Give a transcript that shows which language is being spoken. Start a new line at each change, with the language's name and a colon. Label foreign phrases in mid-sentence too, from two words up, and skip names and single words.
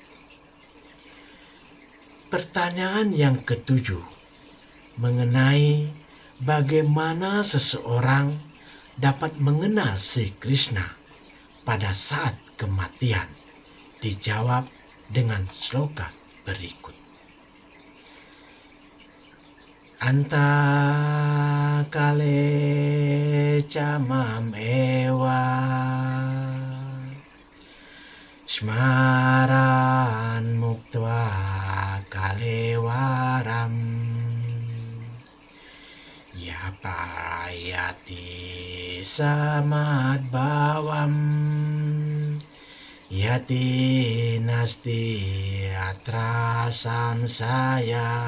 Indonesian: Pertanyaan yang ke-7 mengenai bagaimana seseorang dapat mengenal Sri Krishna pada saat kematian dijawab dengan sloka berikut.
Sanskrit: अन्तकाले च मामेव स्मरन्मुक्त्वा कलेवरम् यः प्रयाति स मद्भावं याति नास्त्यत्र संशयः.